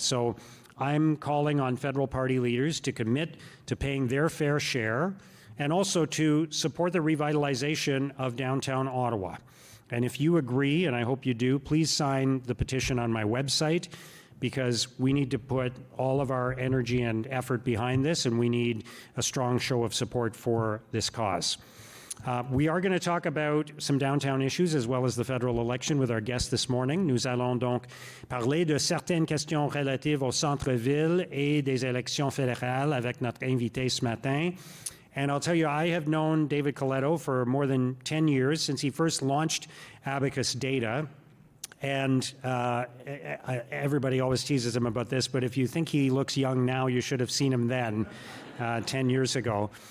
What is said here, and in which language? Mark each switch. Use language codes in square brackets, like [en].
[en] So I'm calling on federal party leaders to commit to paying their fair share and also to support the revitalization of downtown Ottawa. And if you agree, and I hope you do, please sign the petition on my website. because we need to put all of our energy and effort behind this, and we need a strong show of support for this cause. We are going to talk about some downtown issues as well as the federal election with our guest this morning. [fr] Nous allons donc parler de certaines questions relatives au centre-ville et des élections fédérales avec notre invité ce matin. [en] And I'll tell you, I have known David Coletto for more than 10 years, since he first launched Abacus Data. And everybody always teases him about this, but if you think he looks young now, you should have seen him then, 10 years ago.